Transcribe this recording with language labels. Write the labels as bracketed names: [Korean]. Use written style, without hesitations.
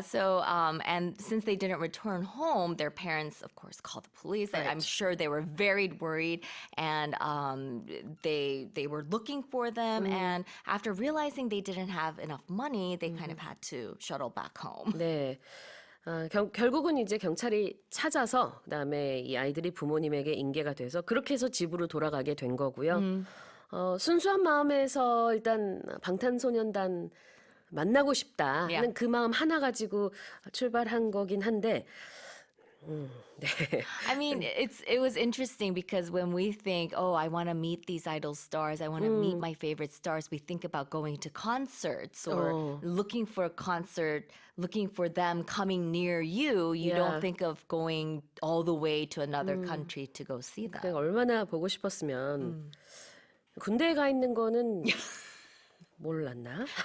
[English] So, and since they didn't return home, their parents, of course, called the police. Right. I'm sure they were very worried, and they were looking for them. And after realizing they didn't have enough money, they kind of had to shuttle back home. [Korean] 네. 결국은 이제 경찰이 찾아서 그다음에 이 아이들이 부모님에게 인계가 돼서 그렇게 해서 집으로 돌아가게 된 거고요. 순수한 마음에서 일단 방탄소년단 만나고 싶다 하는 [English] Yeah. [Korean] 그 마음 하나 가지고 출발한 거긴 한데 네. [English] I mean, it was interesting because when we think, oh, I want to meet these idol stars, I want to meet my favorite stars, we think about going to concerts or looking for a concert, looking for them coming near you. You Yeah. don't think of going all the way to another country to go see them. [Korean] 내가 얼마나 보고 싶었으면 군대에 가 있는 거는 몰랐나?